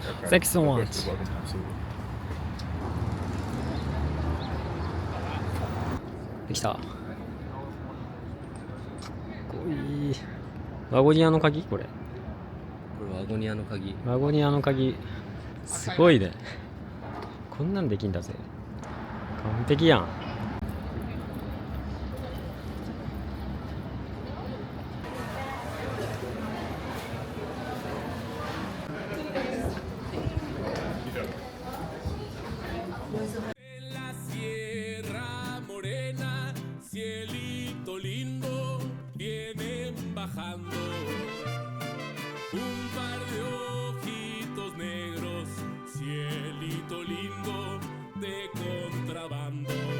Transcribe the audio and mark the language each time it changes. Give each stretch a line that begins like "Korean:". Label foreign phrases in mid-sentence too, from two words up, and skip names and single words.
English: Thank you so much. Yes, you're welcome. Absolutely.
Japanese: できた。かっこいい。ワゴニアの鍵これ。これワゴニアの鍵。ワゴニアの鍵。すごいね。こんなんできんだぜ。完璧やん。
Spanish: La Sierra Morena, cielito lindo, vienen bajando un par de ojitos negros, cielito lindo de contrabando.